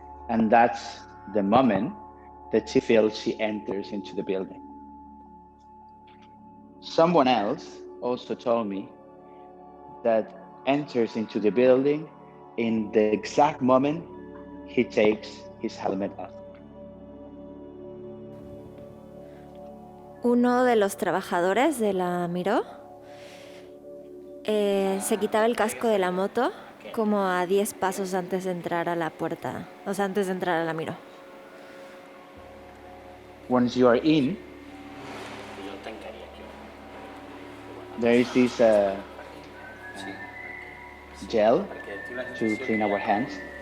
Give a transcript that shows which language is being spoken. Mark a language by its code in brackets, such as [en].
[en] And that's the moment that she feels she enters into the building. Someone else also told me that enters into the building in the exact moment he takes his helmet off. [es] Uno de los trabajadores de la Miró se quitaba el casco de la moto como a 10 pasos antes de entrar a la puerta, o sea, antes de entrar a la Miró. [en] Once you are in, there is this gel to clean our hands.